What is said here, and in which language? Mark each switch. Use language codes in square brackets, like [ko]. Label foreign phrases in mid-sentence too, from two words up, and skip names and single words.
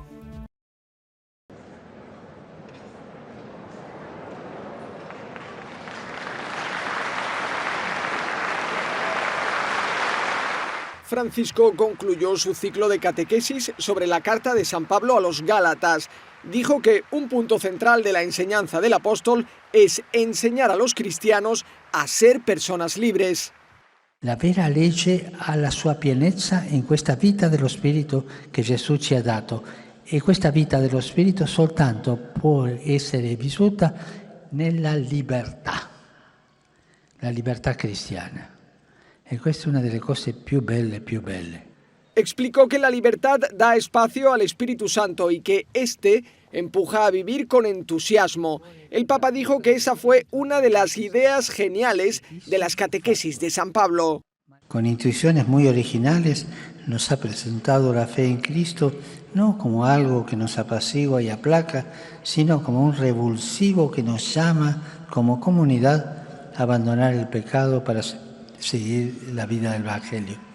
[es] Francisco concluyó su ciclo de catequesis sobre la carta de San Pablo a los Gálatas. Dijo que un punto central de la enseñanza del apóstol es enseñar a los cristianos a ser personas libres. [it] La vera legge ha la sua pienezza in questa vita dello Spirito che Gesù ci ha dato, e questa vita dello Spirito soltanto può essere vissuta nella libertà, la libertà cristiana. E questa è una delle cose più belle. [es] Explicó que la libertad da espacio al Espíritu Santo y que éste empuja a vivir con entusiasmo. El Papa dijo que esa fue una de las ideas geniales de las catequesis de San Pablo. Con intuiciones muy originales nos ha presentado la fe en Cristo no como algo que nos apacigua y aplaca, sino como un revulsivo que nos llama como comunidad a abandonar el pecado para seguir la vida del Evangelio.